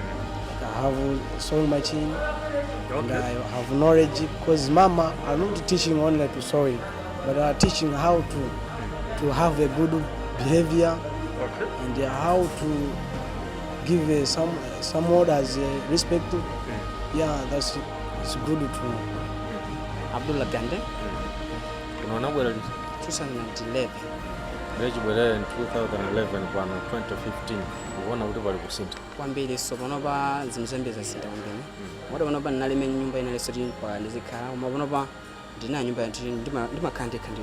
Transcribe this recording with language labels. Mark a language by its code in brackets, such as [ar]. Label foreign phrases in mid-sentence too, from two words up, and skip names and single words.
[en] I have a sewing machine and I have knowledge because Mama are not teaching only to sewing, but are teaching how to have a good behavior and how to give some orders respect. Yeah, it's good to. Abdullah Gande, [ny] Unaona bwera liti? 2011. Ndechibwera in 2011 pano 2015 ukuona kuti pali kusintha Kwambiri so panopa zinthu zambiri zasintha kwambiri. Moti panopa ndinalime nyumba inalenso tili pa ndizikhala koma panopa ndina nyumba yanthu ndimakhala ndekhandira.